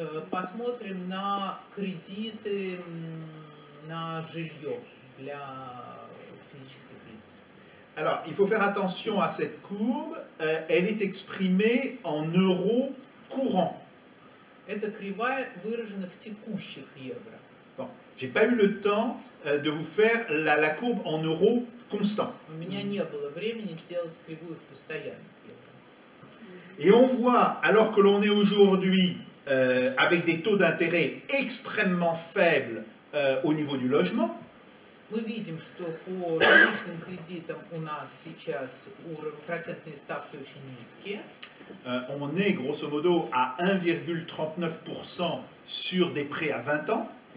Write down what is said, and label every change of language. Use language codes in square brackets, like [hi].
[ru] Посмотрим на кредиты на жилье для физических лиц. [fr] Alors, il faut faire attention à cette courbe, elle est exprimée en euros courants. [ru] Эта кривая выражена в текущих евро. [fr] Bon, j'ai pas eu le temps de vous faire la courbe en euros constants. [ru] У меня не было времени сделать кривую в постоянных евро. [fr] Et on voit, alors que l'on est aujourd'hui avec des taux d'intérêt extrêmement faibles au niveau du logement, [ru] Мы видим, что по жилищным кредитам у нас сейчас процентные ставки очень низкие. [fr] On est grosso modo à 1,39% sur des prêts à 20 ans.